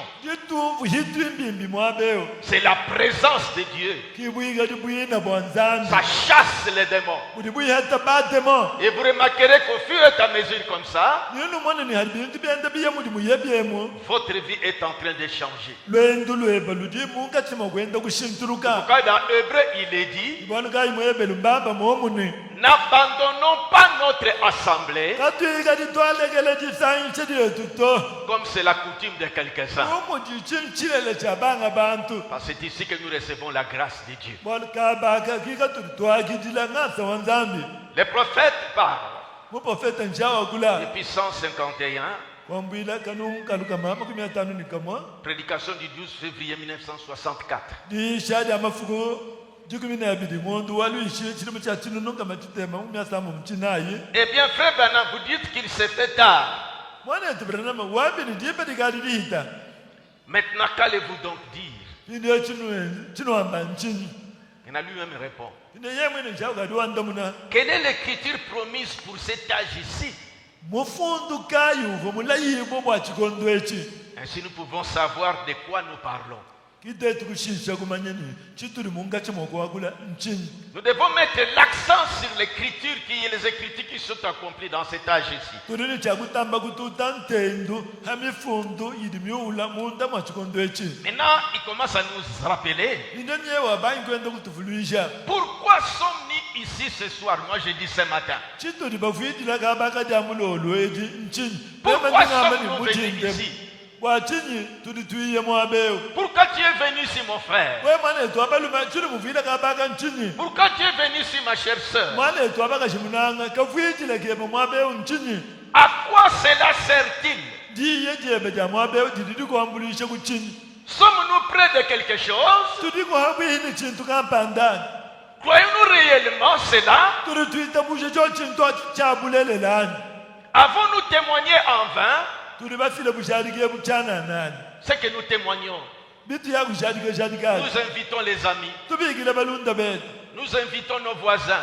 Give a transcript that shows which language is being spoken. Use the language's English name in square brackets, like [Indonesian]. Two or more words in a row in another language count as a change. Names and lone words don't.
[Lunda] jitumvu hitwimbimbi mwabeo [French] c'est la présence de Dieu. [Lunda] kibwiga dibwina bwanzambi [French] Ça chasse les démons. [Lunda] udibwiheta batemo [French] Et vous remarquerez qu'au fur et à mesure comme ça, [Lunda] ninu mwana ni haribintu byenda biyemu dimuyebyemu [French] votre vie est en train de changer. [Lunda] lwendu lweba ludimu katima kwenda kushintuluka [French] Quand dans Hébreu, il est dit, [Lunda] ibona kayimwebe lumbamba momuni [French] n'abandonnons pas notre assemblée [Lunda] katwiga ditwalekele disanyise dietuto [French] comme c'est la coutume de quelques-uns. [Lunda] umu dichinchilele chabanga bantu [French] Parce que c'est ici que nous recevons la grâce de Dieu. [Lunda] bona kabaka kika tutwakidila ngasa wanzambi [French] Les prophètes parlent. [Lunda] muprofeta njawakula [French] Depuis 151, [Lunda] wambwila kanunkalukama 50 nikamwa [French] prédication du 12 février 1964. [Lunda] dishadi amafuko 12 ng'ondu walwishi chilimu cha chinununga machitema mumyasamu mchinayi [French] Eh bien, frère Branham, vous dites qu'il se fait tard. [Lunda] mwana etu Branham wambili ndipe dikali dihita [French] Maintenant, qu'allez-vous donc dire? [Lunda] pindiyo chinuwamba nchinyi [French] Il a lui-même répond. [Lunda] pinde yemwene njawukadi wandamuna [French] Quelle est l'écriture promise pour cet âge ici? [Lunda] mufundu kayuvo mulayibo bwa chikondo echi [French] Ainsi, nous pouvons savoir de quoi nous parlons. [Lunda] kitetu kushisha kumanyeni chituli munga chimokuwakula nchinyi [French] Nous devons mettre l'accent sur l'écriture, les écritures qui sont accomplies dans cet âge ici. [Lunda] tulini chakutamba kututa ntendu hamifundu yidi myula munda mwa chikondo echi [French] Maintenant, il commence à nous rappeler [Lunda] inde nyewa banyi kwenda kutufuluisha [French] pourquoi sommes-nous ici ce soir. Moi, je dis ce matin. [Lunda] chituli bafuyidila kabaka dia mulolo eji nchinyi [French] Pourquoi [Lunda] Pema ndingamba [French] sommes-nous venus [Lunda] mutinde. [French] ici? [Lunda] bwachinyi tuli tuiye mwabeo [French] Pourquoi tu es venu ici, mon frère? [Lunda] we mwana etu abaluma chili muvila kabaka nchinyi [French] Pourquoi tu es venu ici, ma chère sœur? [Lunda] mwana etu abaka chimunanga kafuyidila kema mwabeo nchinyi [French] À quoi cela sert-il? [Lunda] ndiye jebe dia mwabeo dididi kuambulisha kuchinyi [French] Sommes-nous près de quelque chose? [Lunda] tudi kuhabwini chintu kampandani [French] Croyons-nous réellement cela? [Lunda] tuli tuitabushe cho chintu chabulelelani [French] Avons-nous témoigné en vain? [Lunda] tuli bafile bushadike buchananani [French] Ce que nous témoignons. [Lunda] bitu ya kushadike shadikani [French] Nous invitons les amis. [Lunda] tubikile balunda betu [French] Nous invitons nos voisins.